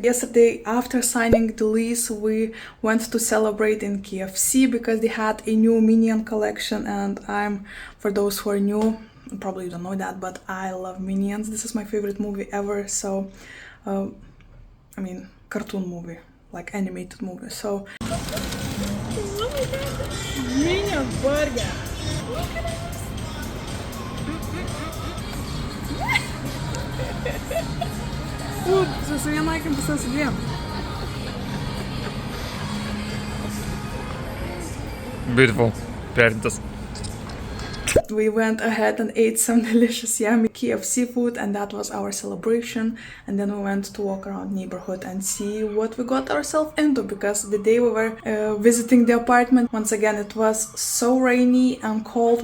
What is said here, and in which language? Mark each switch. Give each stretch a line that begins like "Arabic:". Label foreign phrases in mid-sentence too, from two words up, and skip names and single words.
English: Yesterday, after signing the lease, we went to celebrate in KFC because they had a new Minion collection, and for those who are new, probably you don't know that, but I love Minions. This is my favorite movie ever. So cartoon movie, like animated movie. So Minion burger. Look at this.
Lithuanian: Su viena akim pusė su dviem.
English: Beautiful. Perintas. We went ahead and ate some delicious yummy KFC food, and that was our celebration. And then we went to walk around neighborhood and see what we got ourselves into, because the day we were visiting the apartment, once again it was so rainy and cold.